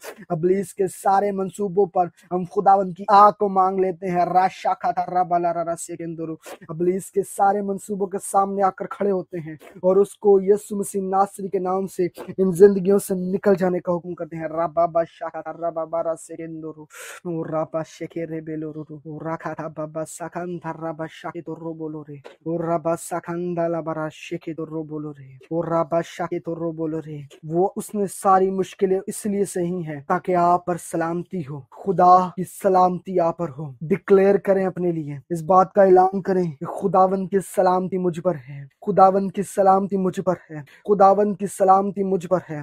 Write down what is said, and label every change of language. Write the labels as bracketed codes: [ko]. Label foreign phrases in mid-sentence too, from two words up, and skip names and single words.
[ur] ابلیس کے سارے منصوبوں پر ہم خداوند کی آگ کو مانگ لیتے ہیں را شاکا تھا رابا لا را سکندو رو۔ ابلیس کے سارے منصوبوں کے سامنے آ کر کھڑے ہوتے ہیں اور اس کو یسوع مسیح ناصری کے نام سے ان زندگیوں سے نکل جانے کا حکم کرتے ہیں۔ رابا بشاکا تھا رابا بارا سکندو رو، رابا شکرے بیلو رو، راکا تھا بابا سکن تھا رابا شاکی تو رو بولو رے، اور رابا سکن دالا برا شکی تو رو بولو رے، اور رابا شاکی تو رو بولو رے۔ وہ اس نے ساری مشکلیں اس لیے صحیح ہیں تاکہ آپ پر سلامتی ہو، خدا کی سلامتی آپ پر ہو۔ ڈکلیئر کریں اپنے لیے، اس بات کا اعلان کریں کہ خداوند کی سلامتی مجھ پر ہے، خداوند کی سلامتی مجھ پر ہے، خداوند کی سلامتی مجھ پر ہے۔